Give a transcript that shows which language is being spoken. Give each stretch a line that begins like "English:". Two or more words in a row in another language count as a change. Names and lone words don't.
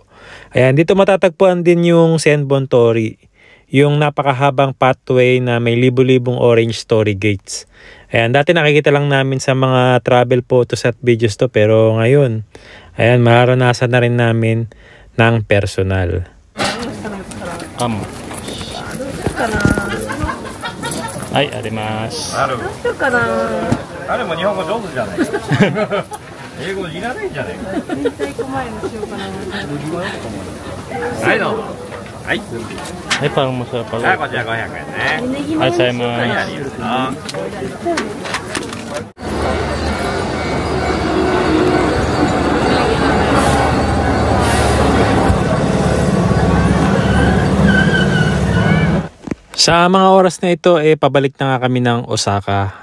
Filipino: Ayan, dito matatagpuan din yung Senbon Torii, yung napakahabang pathway na may libu-libong
English: orange torii gates.
Filipino: Ayan, dati nakikita lang namin sa mga
English: travel photos
Filipino: at videos to, pero ngayon, ayan, mararanasan na rin namin ng personal. Ay,
Japanese: arimasu. あれも日本語上手じゃない英語いらないんじゃないはいどうもはい
Filipino: Ay, parang masarap pala.
Japanese: こちら500円ね
Filipino: Ay, sa'yo mga... Sa mga oras na ito, pabalik na nga kami ng Osaka.